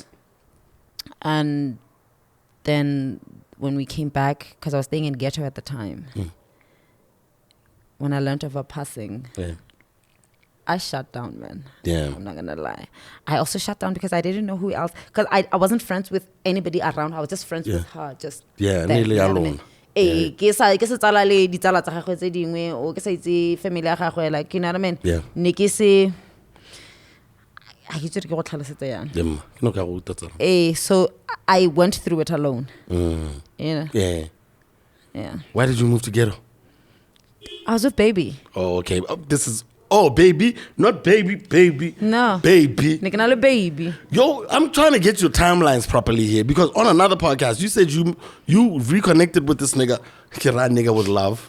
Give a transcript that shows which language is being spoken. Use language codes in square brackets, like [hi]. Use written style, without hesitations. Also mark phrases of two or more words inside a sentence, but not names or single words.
[en] And then when we came back, because I was staying in Ghetto at the time, when I learned of her passing, I shut down, man. I'm not gonna lie. I also shut down because I didn't know who else. Because I wasn't friends with anybody around. I was just friends with her. Just nearly alone. [tn] Ke sa tsala le ditsala tsa gagwe tse dingwe o ke sa itse family ya gagwe, [en] like, you know what I mean? [tn] Ne ke se I ke go tlhalosetsa yang. [en] So I went through it alone. You know? Why did you move to Ghetto? I was with baby. Oh, okay. This is baby, not baby. No. Baby. Baby. Yo, I'm trying to get your timelines properly here, because on another podcast, you said you reconnected with this nigga with love.